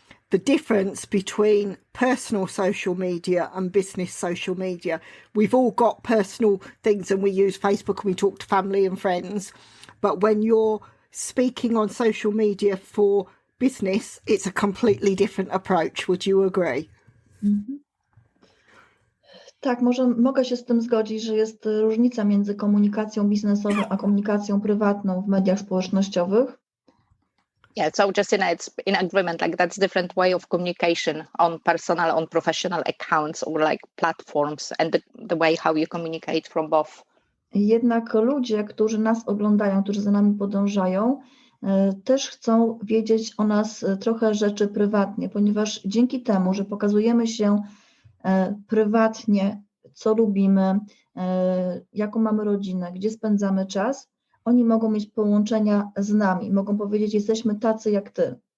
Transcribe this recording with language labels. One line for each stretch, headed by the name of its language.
English: The difference between personal social media and business social media. We've all got personal things and we use Facebook and we talk to family and friends. But when you're speaking on social media for business, it's a completely different approach. Would you agree?
Polish: Tak, mogę się z tym zgodzić, że jest różnica między komunikacją biznesową a komunikacją prywatną w mediach społecznościowych.
English: Yeah, so Justyna, it's in agreement, like that's different way of communication on personal, on professional accounts or like platforms and the way how you communicate from both.
Polish: Jednak ludzie, którzy nas oglądają, którzy za nami podążają, też chcą wiedzieć o nas trochę rzeczy prywatnie, ponieważ dzięki temu, że pokazujemy się prywatnie, co lubimy, jaką mamy rodzinę, gdzie spędzamy czas, oni mogą mieć połączenia z nami, mogą powiedzieć, jesteśmy tacy jak ty.